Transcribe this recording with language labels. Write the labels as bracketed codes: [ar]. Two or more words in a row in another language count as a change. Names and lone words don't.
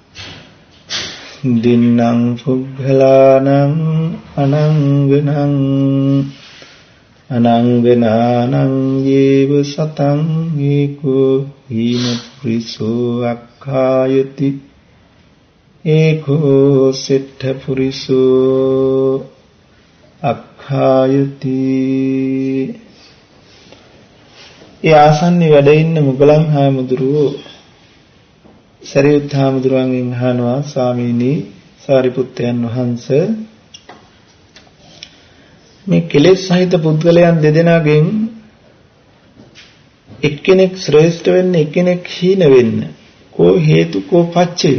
[pi] දින්නම් පුග්ගලානං අනංගනානං යේව සතං ඒකෝ හීන පුරිසෝ අක්ඛායති ඒකෝ සෙට්ඨ පුරිසෝ අක්ඛායති. [si] ඒ ආසන්නේ වැඩ ඉන්න මුගලන් හාමුදුරුවෝ සරියුත් හාමුදුරුවන්ගෙන් අහනවා, ස්වාමීනි සාරිපුත්තයන් වහන්සේ මේ කෙලෙස් සහිත පුද්ගලයන් දෙදෙනාගෙන් එක්කෙනෙක් ශ්‍රේෂ්ඨ වෙන්න, එක්කෙනෙක් හීන වෙන්න කෝ හේතු කෝ පච්චයෝ?